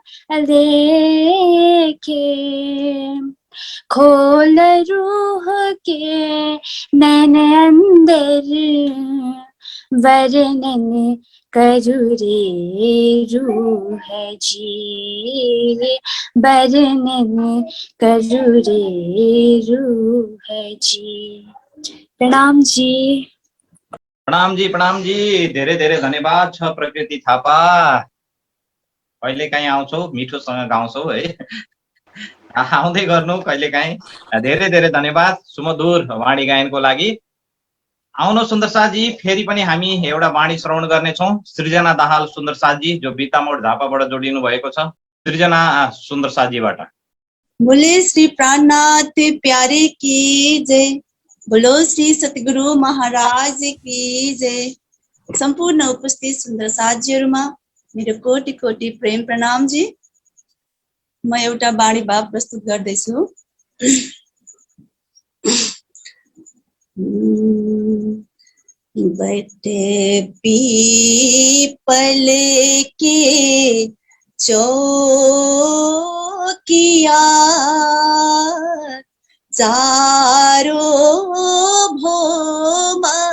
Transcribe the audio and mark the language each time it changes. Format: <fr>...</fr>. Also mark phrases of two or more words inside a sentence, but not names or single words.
<hi>लेखे खोल रूह के नैन अंदर वर्णन करू रे रूह जी वर्णन करू रे रूह जी।</hi> <ne>प्रणाम जी। प्रणाम जी धेरै धेरै धन्यवाद छ प्रकृति थापा। कहिलेकाहीँ आउँछौ मिठोसँग गाउँछौ है, आउँदै गर्नु कहिलेकाहीँ। धेरै धेरै धन्यवाद सुमधुर वाणी गायनको लागि। आउनु सुन्दर साथजी, फेरि पनि हामी एउटा वाणी श्रवण गर्नेछौँ। सृजना दाहाल सुन्दर साथजी जो बितामोड झापाबाट जोडिनु भएको छ। सृजना सुन्दर साथजीबाट।</ne> <hi>बोले श्री प्राणनाथ प्यारे की जय, बोलो श्री सतगुरु महाराज की जय।</hi> <ne>सम्पूर्ण उपस्थित सुन्दर साथजीहरुमा मेरो कोटि कोटि प्रेम प्रणाम जी। म एउटा बाणी भाव प्रस्तुत गर्दैछु।</ne> <hi>बटे पीपल के चौकिया चारो भोम</hi>